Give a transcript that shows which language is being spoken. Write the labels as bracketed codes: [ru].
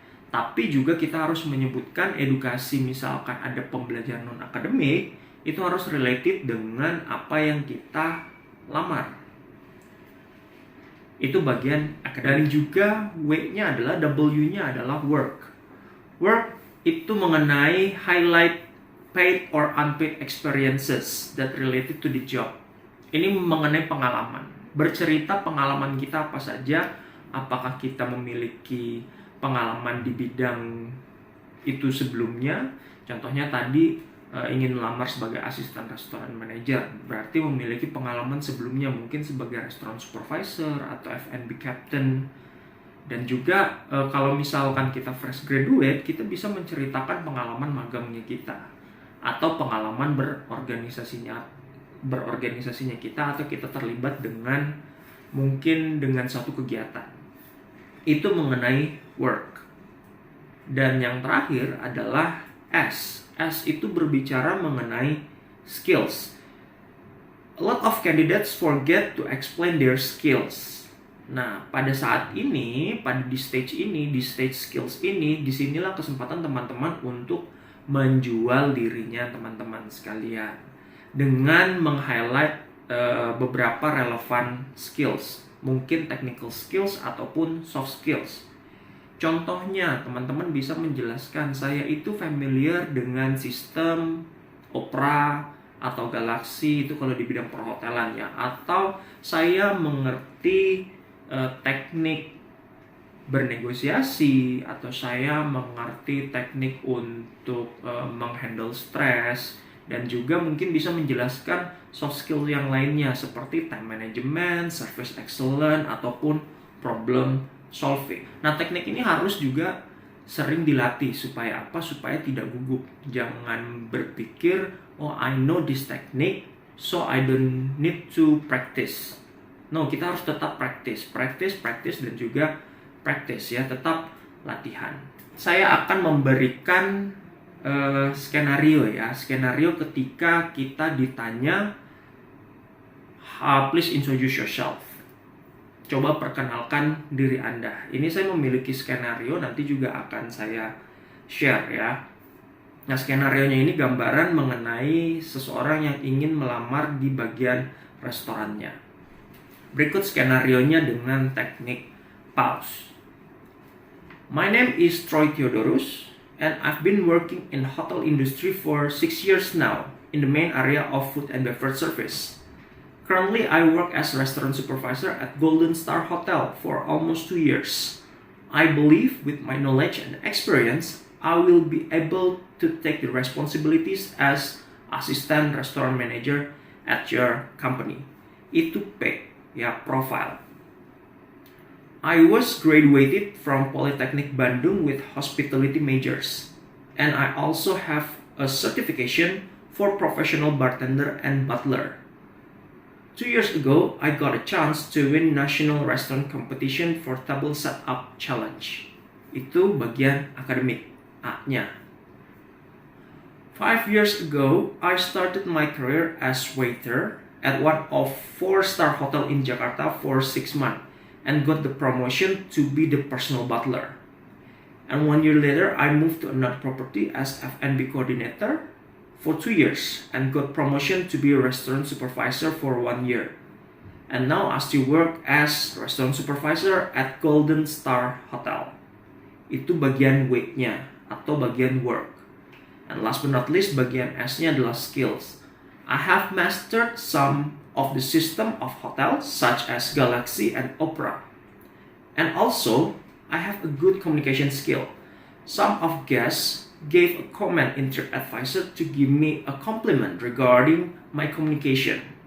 [id] Tapi juga kita harus menyebutkan edukasi, misalkan ada pembelajaran non-akademik, itu harus related dengan apa yang kita lamar. Itu bagian akademik. Dan juga W-nya adalah, W-nya adalah work. [en] Work [id] itu mengenai [en] highlight paid or unpaid experiences that related to the job. [id] Ini mengenai pengalaman. Bercerita pengalaman kita apa saja, apakah kita memiliki pengalaman di bidang itu sebelumnya. Contohnya tadi ingin melamar sebagai asisten restoran manager, berarti memiliki pengalaman sebelumnya mungkin sebagai restoran supervisor atau F&B captain. Dan juga kalau misalkan kita fresh graduate, kita bisa menceritakan pengalaman magangnya kita atau pengalaman berorganisasinya kita, atau kita terlibat dengan mungkin dengan suatu kegiatan. Itu mengenai work. Dan yang terakhir adalah S. S itu berbicara mengenai skills. [en] A lot of candidates forget to explain their skills. [id] Nah, pada saat ini, di stage skills ini, disinilah kesempatan teman-teman untuk menjual dirinya teman-teman sekalian. dengan meng-highlight beberapa relevan skills, mungkin technical skills ataupun soft skills. Contohnya, teman-teman bisa menjelaskan, saya itu familiar dengan sistem Opera atau Galaxy, itu kalau di bidang perhotelan ya, atau saya mengerti teknik bernegosiasi, atau saya mengerti teknik untuk menghandle stres, dan juga mungkin bisa menjelaskan soft skill yang lainnya seperti time management, service excellence, ataupun problem solving. Nah, teknik ini harus juga sering dilatih supaya apa? Supaya tidak gugup. Jangan berpikir, [en] oh I know this technique, so I don't need to practice. [id] No, kita harus tetap practice, dan juga practice ya, tetap latihan. Saya akan memberikan skenario ya, skenario ketika kita ditanya, [en] please introduce yourself. [id] Coba perkenalkan diri Anda. Ini saya memiliki skenario, nanti juga akan saya share ya. Nah, skenarionya ini gambaran mengenai seseorang yang ingin melamar di bagian restorannya. Berikut skenarionya dengan teknik pause. [en] My name is Troy Theodorus, and I've been working in hotel industry for 6 years now in the main area of food and beverage service. Currently, I work as a restaurant supervisor at Golden Star Hotel for almost 2 years. I believe with my knowledge and experience, I will be able to take the responsibilities as assistant restaurant manager at your company. [id] Itu P, ya, [en] profile. I was graduated from Polytechnic Bandung with hospitality majors, and I also have a certification for professional bartender and butler. 2 years ago, I got a chance to win national restaurant competition for table setup challenge. [id] Itu bagian akademik, A-nya. [en] 5 years ago, I started my career as waiter at one of 4-star hotel in Jakarta for 6 months. And got the promotion to be the personal butler. And 1 year later, I moved to another property as F&B coordinator for 2 years and got promotion to be a restaurant supervisor for 1 year. And now I still work as restaurant supervisor at Golden Star Hotel. [id] Itu bagian W-nya atau bagian work. [en] And last but not least, [id] bagian S-nya adalah [en] skills. I have mastered some of the system of hotels such as Galaxy and Opera. And also, I have a good communication skill. Some of guests gave a comment in TripAdvisor to give me a compliment regarding my communication.